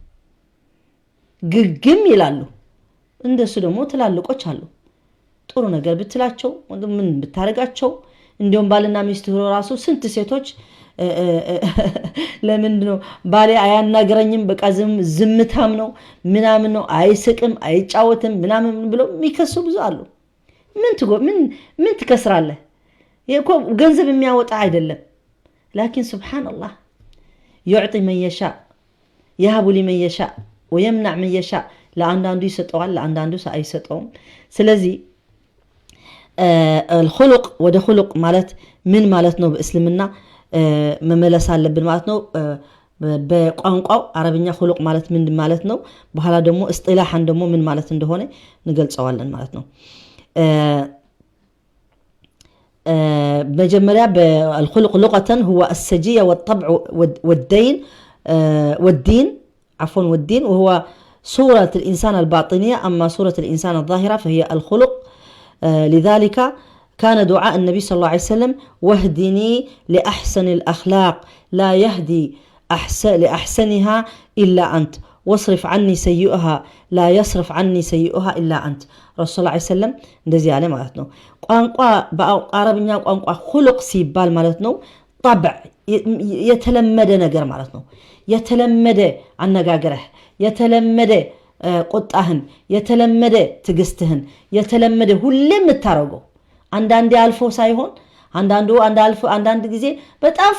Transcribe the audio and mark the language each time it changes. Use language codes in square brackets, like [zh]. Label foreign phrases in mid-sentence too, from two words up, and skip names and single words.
[am] ግግም ይላሉ እንደሱ ደግሞ ትላልቆች አሉ ጥሩ ነገር ብትላቸው ምን ብታረጋቸው እንዲያውም ባልና ሚስት ራሱ ስንት ሴቶች ለምን ነው ባሌ አያናገረኝም በቃ ዝምታም ነው ምናምን ነው አይስቅም አይጫወትም ምናምን ብለው የሚከሱ ብዙ አሉ ምን ትከስራለህ ይሄኮ ገንዘብ የሚያወጣ አይደለም [ar] لكن سبحان الله يعطي من يشاء يهب لمن يشاء ويمنع من يشاء [am] ለአንዳንዱ ይሰጠዋል ለአንዳንዱ አይሰጠውም ስለዚህ الخلق ወደ خلق ማለት ምን ማለት ነው በእስልምና መመለስ አለብን ማለት ነው በቋንቋው አረብኛ خلق ማለት ምን ማለት ነው በኋላ ደግሞ እስጢላሃን ደግሞ ምን ማለት እንደሆነ እንገልጸዋለን ማለት ነው [ar] بجمريا بالخلق لغة هو السجية والطبع والدين وهو صورة الإنسان الباطنية أما صورة الإنسان الظاهرة فهي الخلق لذلك كان دعاء النبي صلى الله عليه وسلم واهدني لأحسن الأخلاق لا يهدي لأحسنها إلا أنت واصرف عني سيئها لا يصرف عني سيئها إلا أنت رسول الله عليه وسلم [am] እንደዚህ ያለ ማለት ነው ቋንቋ በአረብኛ ቋንቋ خلق ሲባል ማለት ነው طبع የተለመደ ነገር ማለት ነው የተለመደ አነጋገርህ የተለመደ ቁጣህን የተለመደ ትግስትህን የተለመደ ሁሌም የምታረገው አንዳንዴ አልፎ ሳይሆን አንዳንድ ጊዜ በጣም